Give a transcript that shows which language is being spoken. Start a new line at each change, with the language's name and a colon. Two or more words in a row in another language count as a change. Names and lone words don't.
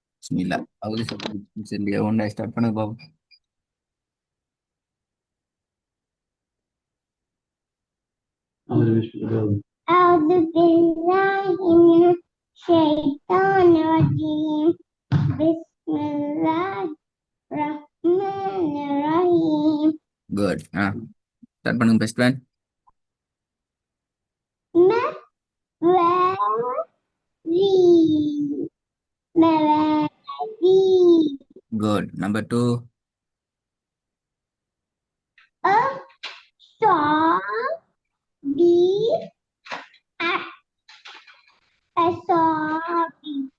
Arabic: பிஸ்மில்லா.
Tamil: அவரு சொல்லி ஒன்றா ஸ்டார்ட் பண்ண பாப்போம்.
Arabic: أعوذ بالله من الشيطان الرجيم بسم الله الرحمن الرحيم
English: Good. Start பண்ணுங்க best plan.
Arabic: مواعيد مواعيد
English: Good. Number 2.
Arabic: أصابع